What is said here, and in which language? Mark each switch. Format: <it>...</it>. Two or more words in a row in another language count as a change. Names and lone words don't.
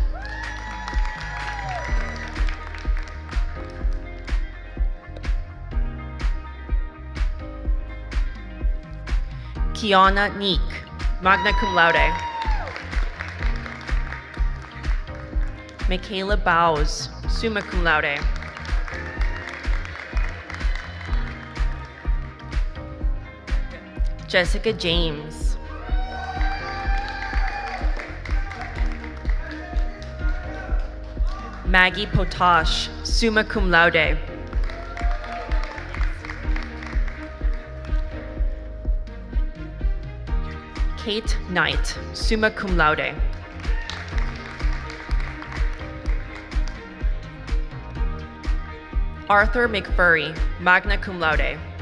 <en>Kiana Neek,</en> <la>magna cum laude.</la> <en>Michaela Bowes,</en> <la>summa cum laude.</la> <en>Jessica James. Maggie Potash,</en> <la>summa cum laude.</la> <en>Kate Knight,</en> <la>summa cum laude.</la> <en>Arthur McFurry,</en> <la>magna cum laude.</la>